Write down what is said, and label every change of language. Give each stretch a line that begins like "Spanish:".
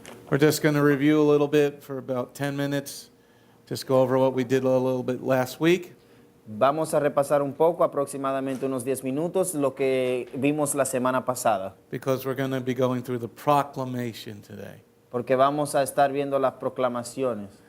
English: We're just going to review a little bit for about 10 minutes. Just go over what we did a little bit last week.
Spanish: Vamos a repasar un poco, aproximadamente unos 10 minutos, lo que vimos la semana pasada.
English: Because we're going to be going through the proclamation today.
Spanish: Porque vamos a estar viendo las proclamaciones.